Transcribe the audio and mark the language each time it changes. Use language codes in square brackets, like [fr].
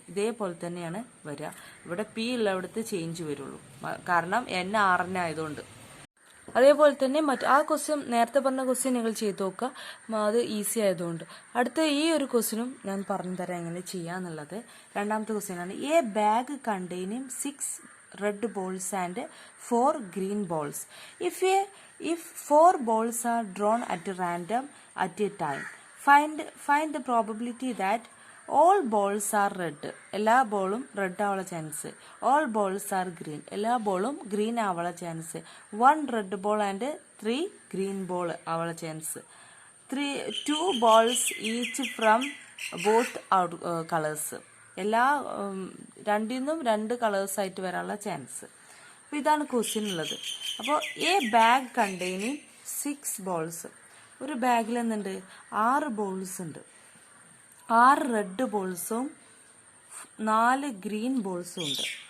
[ml] ഇതേപോലെ തന്നെയാണ് വരിക. ഇവിടെ പി ഉള്ളവിടത്ത് ചേഞ്ച് വരുള്ളൂ, കാരണം n 6 ആയതുകൊണ്ട്. അതേപോലെ തന്നെ ആ ക്വസ്റ്റ്യൻ, നേരത്തെ പറഞ്ഞ ക്വസ്റ്റ്യൻ നിങ്ങൾ ചെയ്ത് നോക്കുക, അത് ഈസി ആയതുകൊണ്ട്. അടുത്ത ഈ ഒരു ക്വസ്റ്റ്യനും ഞാൻ പറഞ്ഞു തരാം എങ്ങനെ ചെയ്യാന്നുള്ളത്. രണ്ടാമത്തെ ക്വസ്റ്റ്യനാണ്. [en] A bag containing 6 red balls and 4 green balls. If 4 balls are drawn at random at a time, find the probability that all balls are red. [ml] എല്ലാ ബോളും റെഡ് ആവാനുള്ള chance. [en] all balls are green. [ml] എല്ലാ ബോളും green ആവാനുള്ള chance. [en] 1 red ball and 3 green ball [ml] ആവാനുള്ള chance. [en] 2 balls each from both colors. [ml] എല്ലാ 2ന്നും 2 colours ആയിട്ട് വരാനുള്ള ചാൻസ്. അപ്പോൾ ഇതാണ് ക്വസ്റ്റ്യൻ ഉള്ളത്. അപ്പോൾ എ ബാഗ് കണ്ടെയ്നിങ് 6 ബോൾസ്. ഒരു ബാഗിൽ എന്തുണ്ട്? 6 ബോൾസ് ഉണ്ട്. 6 റെഡ് ബോൾസും 4 ഗ്രീൻ ബോൾസും ഉണ്ട്.